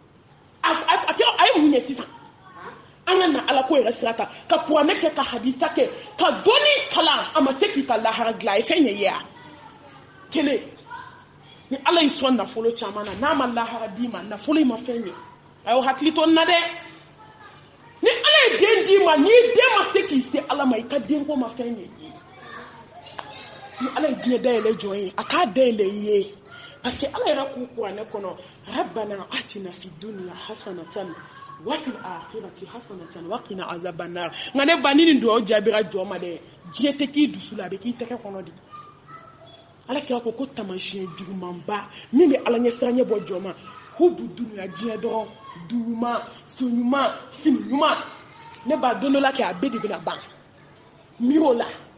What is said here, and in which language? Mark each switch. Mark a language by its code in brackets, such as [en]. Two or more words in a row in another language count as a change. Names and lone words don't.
[bm] a ye mun ye sisan an ka na ala ko yɛrɛ sira kan ka kuranɛ kɛ ka hadisa kɛ ka dɔɔnin kalan a ma se k'i ka lahara dilan a ye fɛn ɲɛ ye a kelen ni ala y'i sɔn nafolo caman na n'a ma lahara d'i ma nafolo in ma fɛn ye a y'o hakili to na dɛ ni ala ye den d'i ma n'i den ma se k'i se ala ma i ka denko ma fɛn ye ni ala ye diɲɛ dayɛlɛ jɔn ye a k'a dayɛlɛ i ye [fr] parce que [bm] ala yɛrɛ k'u kuranɛ kɔnɔ [ar] ربنا آتنا في الدنيا حسنة وفي الآخرة حسنة وقنا عذاب النار [bm] nka ne ba ni nin dugawu jaabira jɔn ma dɛ diɲɛ tɛ k'i dusu la a bɛ k'i tɛgɛ kɔnɔ de ala kira ko tamasiyɛn jugumanba min bɛ ala ɲɛ siran ɲɛ bɔ jɔn ma [ar] حب الدنيا [bm] diɲɛ dɔrɔn duɲuman so ɲuman fini ɲuman ne b'a don dɔ la kɛ a bɛɛ de bɛna ban miir'o la